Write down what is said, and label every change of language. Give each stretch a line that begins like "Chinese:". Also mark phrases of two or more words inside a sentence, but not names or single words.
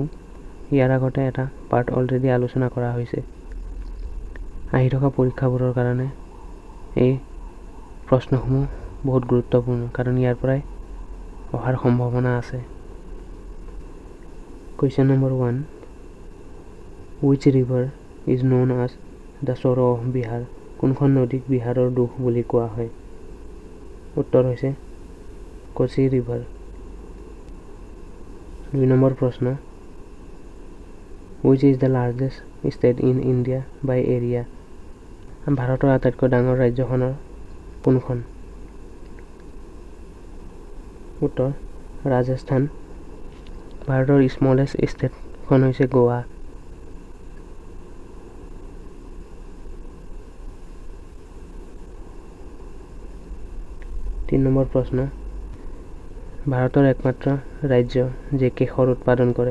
Assamese: ইয়াৰ আগতে এটা পাৰ্ট অলৰেডি আলোচনা কৰা হৈছে। আহি থকা পৰীক্ষাবোৰৰ কাৰণে এই প্ৰশ্নসমূহ বহুত গুৰুত্বপূৰ্ণ, কাৰণ ইয়াৰ পৰাই অহাৰ সম্ভাৱনা আছে।
English: question number
Assamese: 1,
English: which river is known as the sorrow of Bihar?
Assamese: কোনখন নদীক বিহাৰৰ দুখ বুলি কোৱা হয়? উত্তৰ হৈছে কোচি ৰিভাৰ। 2 নম্বৰ প্ৰশ্ন,
English: which is the largest state in India by area?
Assamese: ভাৰতৰ আটাইতকৈ ডাঙৰ ৰাজ্যখনৰ কোনখন? উত্তৰ ৰাজস্থান। ভাৰতৰ
English: smallest state
Assamese: হৈছে গোৱা। তিন নম্বৰ প্ৰশ্ন, ভাৰতৰ একমাত্ৰ ৰাজ্য যে কেশৰ উৎপাদন কৰে?